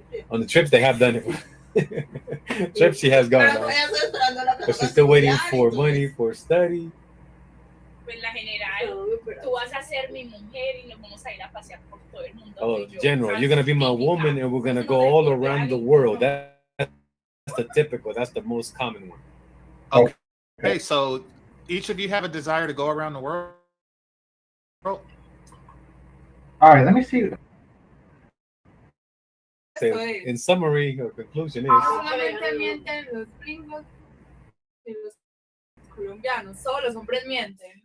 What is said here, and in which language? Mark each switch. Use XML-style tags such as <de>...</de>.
<en>On the trips, they have done it. Trips she has gone on. But she's still waiting for money for study.</en> <es>En la general, tú vas a ser mi mujer y nos vamos a ir a pasear por todo el mundo.</es> <en>Oh, general, you're gonna be my woman, and we're gonna go all around the world. That's the typical. That's the most common one. Okay, so each of you have a desire to go around the world. All right, let me see. In summary, or conclusion is.</en> <es>Solamente mienten los gringos y los colombianos. Solo los hombres mienten.</es>